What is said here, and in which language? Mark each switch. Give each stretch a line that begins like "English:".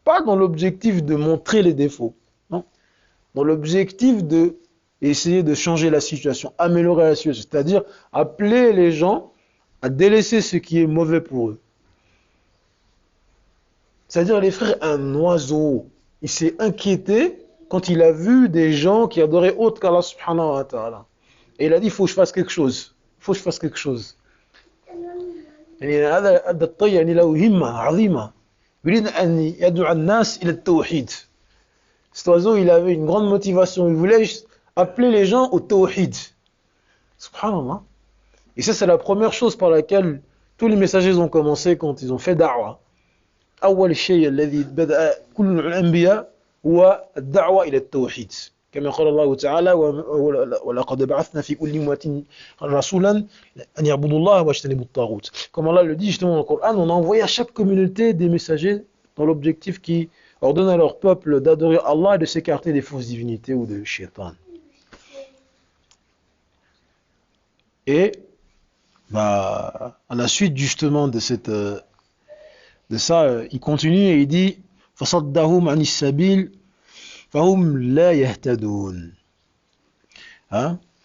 French: Pas dans l'objectif de montrer les défauts, non. Dans l'objectif de essayer de changer la situation, améliorer la situation, c'est-à-dire appeler les gens à délaisser ce qui est mauvais pour eux. C'est-à-dire, les frères, un oiseau, il s'est inquiété quand il a vu des gens qui adoraient autre qu'
Arabic: Allah subhanahu wa ta'ala.
French: Et il a dit, il faut que je fasse quelque chose. Il faut que je fasse quelque chose.
Arabic: هذا الطير يعني له همة عظيمة يريد أن يدعو الناس إلى التوحيد.
French: Cet oiseau, il avait une grande motivation. Il voulait appeler les gens au tawhid. Subhanallah. Et ça, c'est la première chose par laquelle tous les messagers ont commencé quand ils ont fait da'wah.
Arabic: أول شيء الذي بدأ كل الأنبياء هو الدعوة إلى التوحيد كما قال الله تعالى ولقد بعثنا في كل أمة رسولا أن يعبدوا الله واجتنبوا الطاغوت.
French: Comme Allah le dit justement dans le Coran, on a envoyé à chaque communauté des messagers dans l'objectif qui ordonne à leur peuple d'adorer Allah et de s'écarter des fausses divinités ou de shaitan. Et bah, à la suite justement de ça, il continue et il dit
Arabic: فَصَدَّهُمْ عَنِ السَّبِيلِ فَهُمْ لَا يَهْتَدُونَ.
French: Hein?